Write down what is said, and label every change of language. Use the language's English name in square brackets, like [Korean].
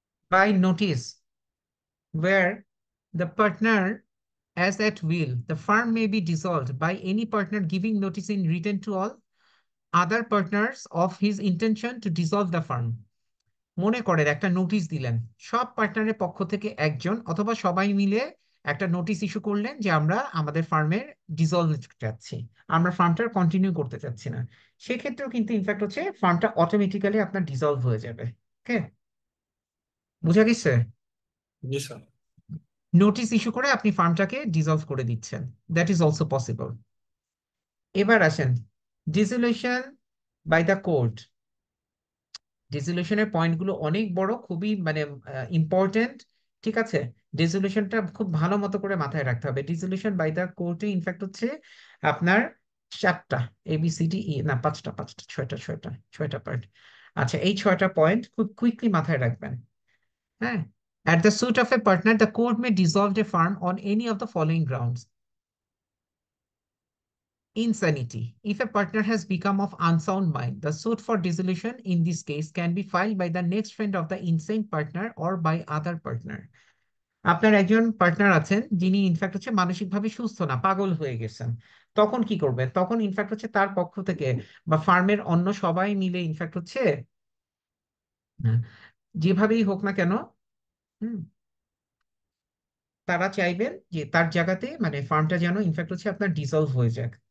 [English] By notice where the partner as at will, the firm may be dissolved by any partner giving notice in written to all other partners of his intention to dissolve the firm. [Bangla] মনে করেন একটা notice দিলেন, সব পার্টনারের পক্ষ থেকে একজন অথবা সবাই মিলে একটা নোটিশ ইস্যু করলেন যে আমরা আমাদের ফার্মের ডিসলভ চাচ্ছি, আমরা ফার্মটা কন্টিনিউ করতে চাচ্ছি না। সেক্ষেত্রেও কিন্তু ইনফ্যাক্ট হচ্ছে ফার্মটা অটোমেটিক্যালি আপনার ডিসলভ হয়ে যাবে। ওকে, বুঝা গেছে? জি স্যার। নোটিশ ইস্যু করে আপনি ফার্মটাকে ডিসলভ করে দিচ্ছেন, [English] That is also possible. [Bangla] এবার আসেন [English] Dissolution by the court. [Bangla] ডিসলিউশনের পয়েন্টগুলো অনেক বড়, খুবই মানে ইম্পর্টেন্ট। ঠিক আছে, ডিসলিউশনটা খুব ভালো মতো করে মাথায় রাখতে হবে। ডিসলিউশন বাই দ্য কোর্টে ইনফ্যাক্ট হচ্ছে আপনার চারটা, ABCDE, না পাঁচটা, ছয়টা পয়েন্ট। আচ্ছা, এই ছয়টা পয়েন্ট খুব কুইকলি মাথায় রাখবেন। [English] হ্যাঁ, at the suit of a partner, the court may dissolve a firm on any of the following grounds: insanity. If a partner has become of unsound mind, the suit for dissolution in this case can be filed by the next friend of the insane partner or by other partner. [Bangla] আপনার একজন partner আছেন যিনি in fact হচ্ছে মানসিকভাবে সুস্থ না, পাগল হয়ে গেছেন, তখন কি করবেন? তখন ইনফ্যাক্ট হচ্ছে তার পক্ষ থেকে বা ফার্মের অন্য সবাই মিলে ইনফ্যাক্ট হচ্ছে যেভাবেই হোক না কেন, হুম, তারা চাইবেন যে তার জায়গাতে মানে ফার্মটা যেন ইনফ্যাক্ট হচ্ছে আপনার ডিসলভ হয়ে যাক।